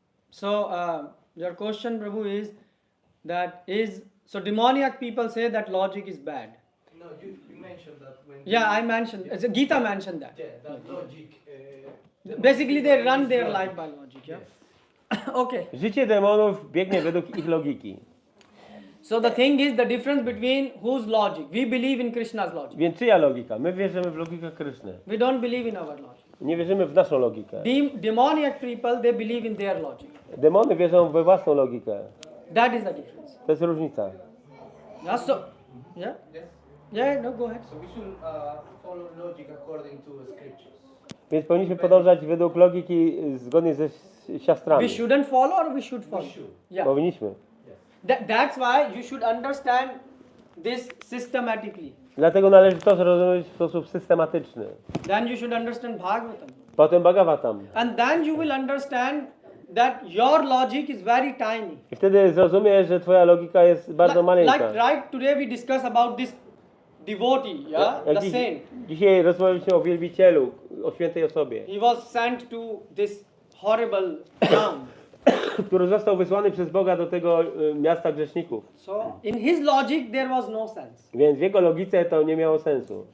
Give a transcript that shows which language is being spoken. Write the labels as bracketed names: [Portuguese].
[English] So your question, Prabhu, is so demoniac people say that logic is bad. No, you mentioned that when Yeah, I mentioned, Gita mentioned that. yeah, that logic. Basically, they run their life by logic, yeah? Okay. [Polish] Życie demonów biegnie według ich logiki. [English] So the thing is the difference between whose logic. We believe in Krishna's logic. [Polish] Więc czyja logika? My wierzymy w logikę Kryszny. [English] We don't believe in our logic. [Polish] Nie wierzymy w naszą logikę. [English] Demoniac people, they believe in their logic. [Polish] Demony wierzą we własną logikę. [English] That is the difference. [Polish] To jest różnica. [English] Yeah, so, yeah? Yes. Yeah, no, go ahead. So we should follow logic according to the scriptures. [Polish] Więc powinniśmy podążać według logiki zgodnie ze siastrami. [English] We shouldn't follow or we should follow? We should. Yeah. [Polish] Powinniśmy. [English] That's why you should understand this systematically. [Polish] Dlatego należy to zrozumieć w sposób systematyczny. [English] Then you should understand Bhagavatam. [Polish] Potem Bhagavatam. [English] And then you will understand that your logic is very tiny. [Polish] I wtedy zrozumiesz, że twoja logika jest bardzo maleńka. [English] Like right today we discuss about this devotee, yeah, the saint. [Polish] Dzisiaj rozmawialiśmy o wielbicielu, o świętej osobie, [English] He was sent to this horrible town. [Polish] który został wysłany przez Boga do tego miasta grzeszników. [English] So in his logic there was no sense. [Polish] Więc w jego logice to nie miało sensu.